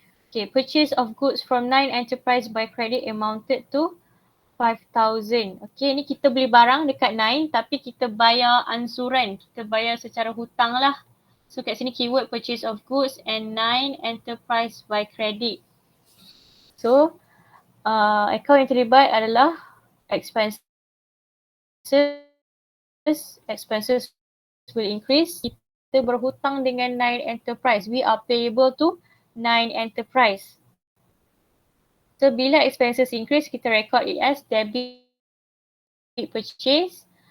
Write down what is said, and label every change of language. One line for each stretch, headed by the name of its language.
English: Okay, purchase of goods from 9 enterprise by credit amounted to 5,000.
Malay: Okay, ni kita beli barang dekat 9 tapi kita bayar ansuran. Kita bayar secara hutang lah.
English: So kat sini keyword purchase of goods and 9 enterprise by credit.
Malay: So account yang terlibat adalah expenses.
English: Expenses will increase.
Malay: Kita berhutang dengan 9 enterprise.
English: We are payable to 9 enterprise. So bila expenses increase, kita record it as debit purchase.